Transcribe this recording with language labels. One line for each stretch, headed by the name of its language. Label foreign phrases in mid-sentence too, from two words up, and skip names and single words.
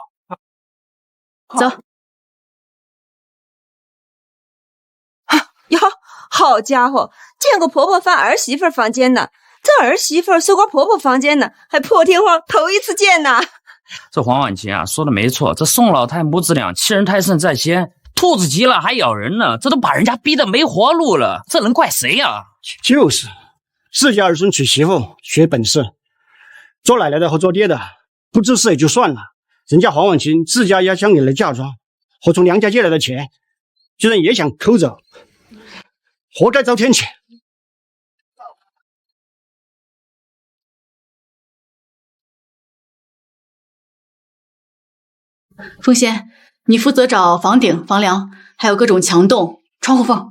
Chinese: 走。喲，好家伙，見過婆婆翻兒媳婦房間呢，這兒媳婦搜過婆婆房間呢，還破天荒頭一次見呢。這黃婉清啊，說的沒錯，這宋老太母子倆欺人太甚在先，兔子急了還咬人呢，這都把人家逼得沒活路了，這能怪誰呀？就是，自家兒孫娶媳婦學本事，做奶奶的和做爹的不知事也就算了。人家黃婉清自家壓箱裡的嫁妝和從娘家借來的錢，居然也想摳走，活該遭天譴。鳳仙，你負責找房頂、房梁，還有各種牆洞、窗戶縫。